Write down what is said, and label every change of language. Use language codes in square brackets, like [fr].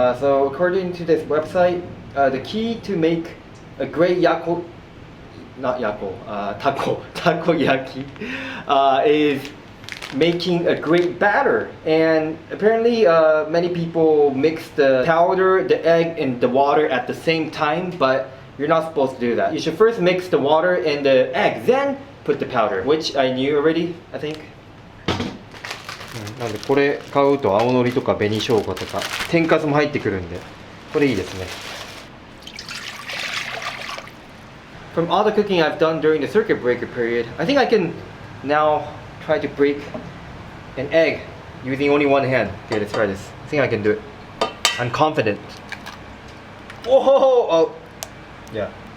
[en] So according to this website, the key to make a great takoyaki is making a great batter. And apparently many people mix the powder, the egg, and the water at the same time, but you're not supposed to do that. You should first mix the water and the egg, then put the powder, which I knew already, I think. [ja] なんでこれ買うと青のりとか紅生姜とか天かすも入ってくるんでこれいいですね。 [en] From all the cooking I've done during the circuit breaker period, I think I can now try to break an egg using only one hand. Okay, let's try this. I think I can do it. I'm confident. Whoa! Oh, yeah.